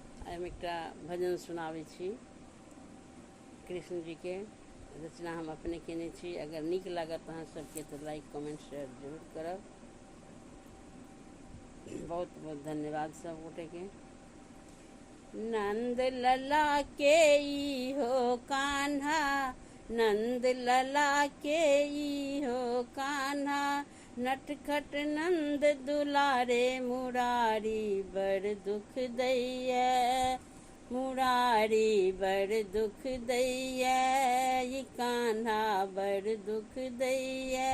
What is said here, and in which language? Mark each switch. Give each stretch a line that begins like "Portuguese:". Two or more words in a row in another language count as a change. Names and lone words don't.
Maithili: हम एकटा भजन सुनाबै छी। कृष्ण जी के रचना हम अपने केने छी। अगर नीक लागत अहाँ सबके तो
English: like comment share
Maithili: जरूर करब। बहुत बहुत धन्यवाद सब गोटे के। नंद लला के ई हो कान्हा, नंद लला के ई हो कान्हा, नटखट नंद दुलारे मुरारी बड़ दुख दैया, मुरारी बड़ दुख दैया, ई कान्हा बड़ दुख दैया।